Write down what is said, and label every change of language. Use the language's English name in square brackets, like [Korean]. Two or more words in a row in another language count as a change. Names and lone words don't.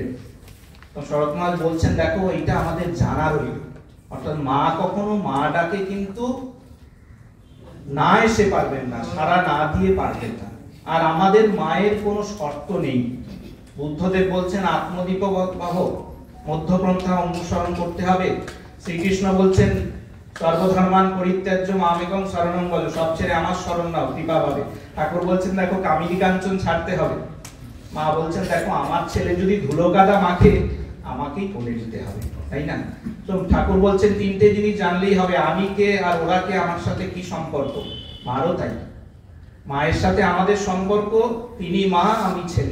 [Bangla] তো শরৎ মহারাজ বলছেন দেখো এটা আমাদের জানা রইল, অর্থাৎ মা কখনো মা ডাকে কিন্তু না এসে পারবেন না, সারা না দিয়ে পারবেন না। আর আমাদের মায়ের কোনো শর্ত নেই। বুদ্ধদেব বলছেন আত্মদীপবাহ, মধ্যপন্থা অনুসরণ করতে হবে। [Sanskrit] শ্রীকৃষ্ণ বলছেন সর্বধর্মান পরিত্যাজ্য মামেকং শরণং ব্রজ, [Bangla] সব ছেড়ে আমার শরণ নাও কৃপা পাবে। ঠাকুর বলছেন দেখো কামিনী কাঞ্চন ছাড়তে হবে। মা বলছেন দেখো আমার ছেলে যদি ধুলো কাদা মাখে আমাকেই কোলে নিতে হবে, তাই না? তো ঠাকুর বলছেন তিনটে জিনিস জানলেই হবে, আমি কে আর ওরা কে, আমার সাথে কি সম্পর্ক। মারও তাই, মায়ের সাথে আমাদের সম্পর্ক, তিনি মা আমি ছেলে।